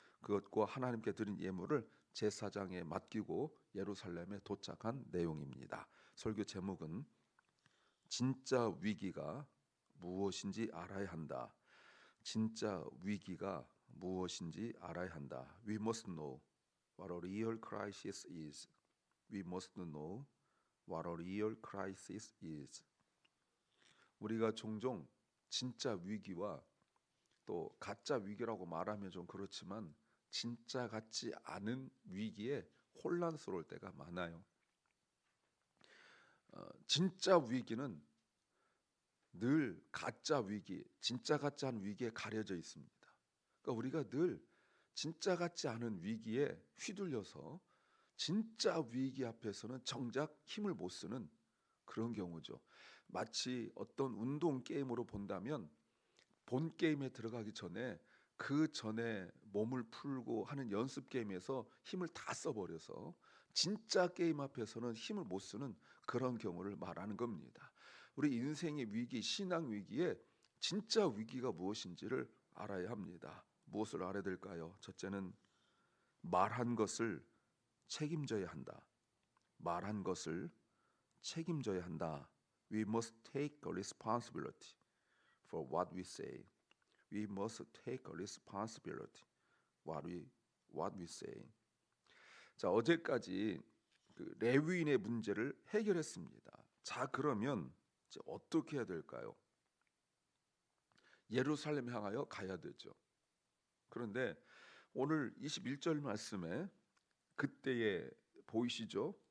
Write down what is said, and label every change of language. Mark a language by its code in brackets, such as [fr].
[ko] 그것과 하나님께 드린 예물을 제사장에 맡기고 예루살렘에 도착한 내용입니다. 설교 제목은 진짜 위기가 무엇인지 알아야 한다. 진짜 위기가 무엇인지 알아야 한다. [en] We must know what a real crisis is. We must know what a real crisis is. [ko] 우리가 종종 진짜 위기와 또 가짜 위기라고 말하면 좀 그렇지만 진짜 같지 않은 위기에 혼란스러울 때가 많아요. 진짜 위기는 늘 가짜 위기, 진짜 같지 않은 위기에 가려져 있습니다. 그러니까 우리가 늘 진짜 같지 않은 위기에 휘둘려서 진짜 위기 앞에서는 정작 힘을 못 쓰는 그런 경우죠. 마치 어떤 운동 게임으로 본다면 본 게임에 들어가기 전에 그 전에 몸을 풀고 하는 연습 게임에서 힘을 다 써버려서 진짜 게임 앞에서는 힘을 못 쓰는 그런 경우를 말하는 겁니다. 우리 인생의 위기, 신앙 위기에 진짜 위기가 무엇인지를 알아야 합니다. 무엇을 알아야 될까요? 첫째는 말한 것을 책임져야 한다. 말한 것을 책임져야 한다. [en] We must take a responsibility for what we say. We must take a responsibility what we say. [ko] 자, 어제까지 그 레위인의 문제를 해결했습니다. 자, 그러면 이제 어떻게 해야 될까요? 예루살렘 향하여 가야 되죠. 그런데 오늘 21절 말씀에 그때에 보이시죠?